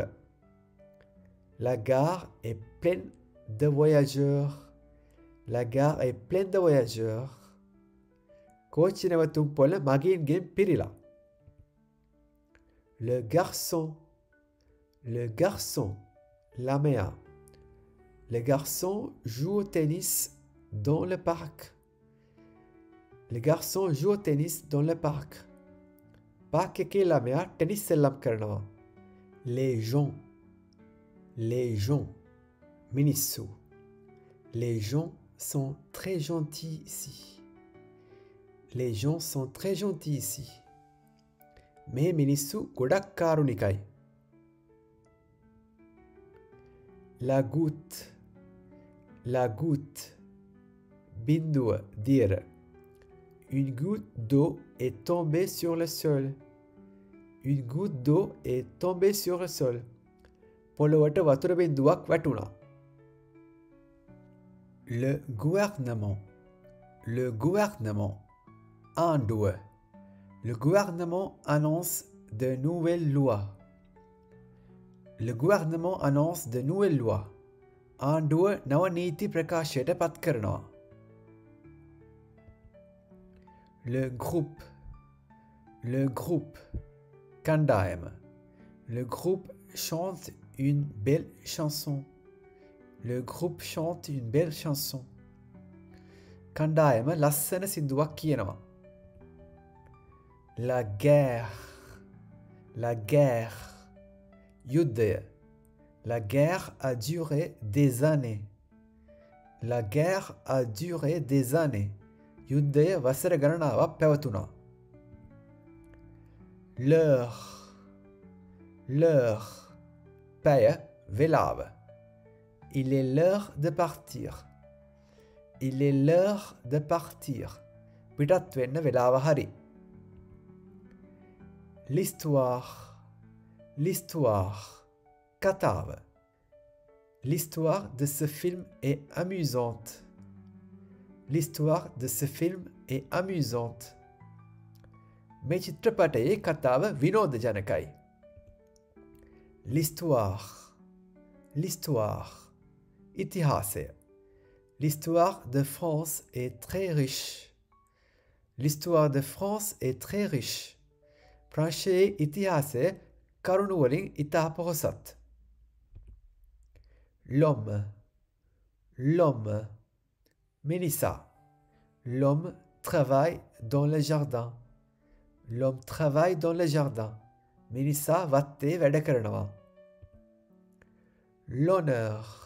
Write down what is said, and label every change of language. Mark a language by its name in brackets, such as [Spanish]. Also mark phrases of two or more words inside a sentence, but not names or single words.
[French] La gare est pleine de voyageurs. La gare est pleine de voyageurs. [Sinhala] කෝච්චි නැවතුම් පොළ මගීන්ගෙන් පිරිලා. [French] Le garçon, ළමයා. Le garçon joue au tennis dans le parc. Le garçon joue au tennis dans le parc. [Sinhala] Parc එකේ ළමයා ටෙනිස් සෙල්ලම් කරනවා. [French] Les gens, මිනිස්සු. Les gens sont très gentils ici. Les gens sont très gentils ici. [Sinhala] මේ මිනිස්සු ගොඩක් කාරුණිකයි. [French] La goutte, [Sinhala] බින්දුව, දියර. [French] Une goutte d'eau est tombée sur le sol. Une goutte d'eau est tombée sur le sol. [Sinhala] පොළොවට වතුර බින්දුවක් වැටුණා. [French] Le gouvernement, ආණ්ඩුව. Le gouvernement annonce de nouvelles lois. Le gouvernement annonce de nouvelles lois. [Sinhala] ආණ්ඩුව නව නීති ප්‍රකාශයට පත් කරනවා. [French] Le groupe, කණ්ඩායම. Le groupe chante une belle chanson. Le groupe chante une belle chanson. [Sinhala] කණ්ඩායම ලස්සන සින්දුවක් කියනවා. [French] La guerre, යුද්ධය. La guerre a duré des années. La guerre a duré des années. [Sinhala] යුද්ධය වසර ගණනාවක් පැවතුණා. L'heure, පැය, වෙලාව. [French] Il est l'heure de partir. Il est l'heure de partir. [Sinhala] පිටත් වෙන්න වෙලාව හරි. [French] L'histoire, කතාව. L'histoire de ce film est amusante. L'histoire de ce film est amusante. [Sinhala] මේ චිත්‍රපටයේ කතාව විනෝදජනකයි. [French] L'histoire, l'histoire. Itihase. L'histoire de France est très riche. L'histoire de France est très riche. [Sinhala] ප්‍රංශයේ ඉතිහාසය කරුණු වලින් ඉතා පොහොසත්. [French] L'homme. L'homme. [Sinhala] Mélissa. [French] L'homme travaille dans le jardin. L'homme travaille dans le jardin. [Sinhala] Mélissa වත්තේ වැඩ කරනවා. [French] L'honneur.